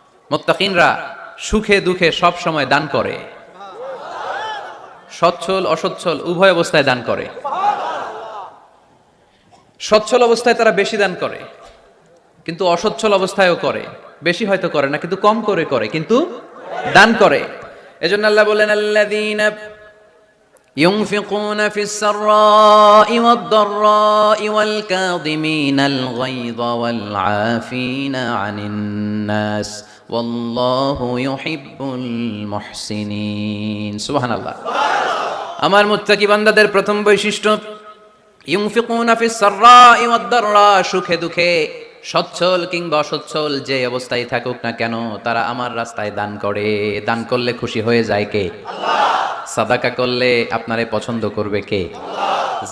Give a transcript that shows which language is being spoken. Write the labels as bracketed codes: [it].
[bn] মুত্তাকিনরা সুখে দুঃখে সব সময় দান করে, সচ্ছল অসচ্ছল উভয় অবস্থায় দান করে। সচ্ছল অবস্থায় তারা বেশি দান করে, কিন্তু অসচ্ছল অবস্থায়ও করে। বেশি হয়তো করে না, কিন্তু কম করে করে, কিন্তু দান করে। এজন্য আল্লাহ বলেন [ar] আল্লাযীনা ينفقون في السراء والضراء والكاظمين الغيظ والعافين عن الناس والله يحب المحسنين سبحان الله। [bn] আমার মুত্তাকি বান্দাদের প্রথম বৈশিষ্ট্য [ar] ইউনফিকুনা ফিস সাররাই ওয়াদ দাররা, [bn] সুখে দুঃখে সচ্ছল কিংবা অসচ্ছল যে অবস্থায় থাকুক না কেন তারা আমার রাস্তায় দান করে। দান করলে খুশি হয়ে যায় কে? আল্লাহ। সাদাকা করলে আপনারে পছন্দ করবে কে? আল্লাহ।